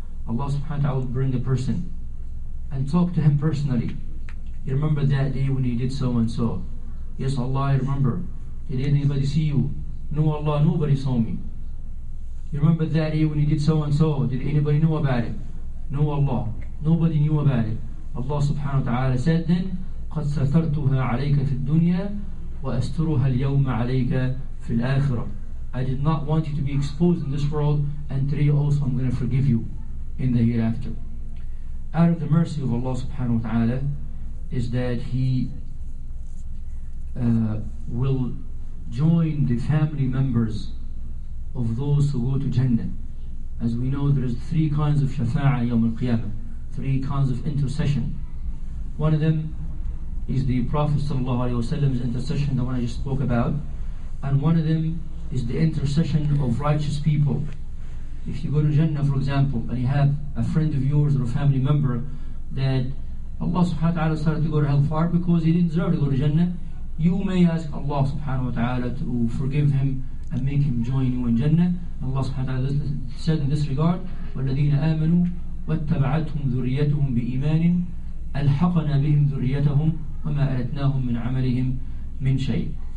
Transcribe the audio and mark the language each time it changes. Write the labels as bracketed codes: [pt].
[en] Allah subhanahu wa ta'ala will bring a person and talk to him personally. You remember that day when you did so and so? Yes, Allah, I remember. Did anybody see you? No, Allah, nobody saw me. You remember that day when you did so and so? Did anybody know about it? No, Allah, nobody knew about it. [ar] Allah subhanahu wa ta'ala said then, قَدْ سَتَرْتُهَا عَلَيْكَ فِي الدُّنْيا وَأَسْتُرُهَا الْيَوْمَ عَلَيْكَ فِي الْآخِرَةِ. [en] I did not want you to be exposed in this world, and today also I'm going to forgive you in the hereafter. Out of the mercy of Allah subhanahu wa ta'ala is that He will join the family members of those who go to Jannah. As we know, there is 3 kinds of shafa'a yawm al-qiyamah, 3 kinds of intercession. One of them is the Prophet sallallahu alaihi wasallam's intercession, the one I just spoke about, and one of them is the intercession of righteous people. If you go to Jannah, for example, and you have a friend of yours or a family member that Allah subhanahu wa ta'ala started to go to hellfire because he didn't deserve to go to Jannah, you may ask Allah subhanahu wa ta'ala to forgive him and make him join you in Jannah. Allah subhanahu wa ta'ala said in this regard, [ar] والذين آمنوا واتبعتهم ذريتهم بإيمان ألحقنا بهم ذريتهم وما ألتناهم من عملهم من شيء.